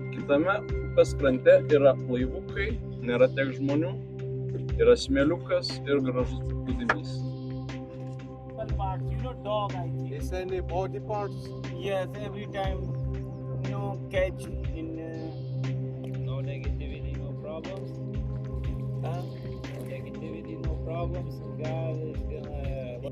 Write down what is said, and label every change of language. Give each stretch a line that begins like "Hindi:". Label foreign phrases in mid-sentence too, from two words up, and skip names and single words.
Lithuanian: Kitame upės krante yra laivukai, nėra tiek žmonių, yra smėliukas ir gražus paplūdimys.
English: One part, you know, dog, I think. Is any body parts? Yes, every time, no catch in. No negativity, no problems. Uh, No negativity, no problems. God is gonna.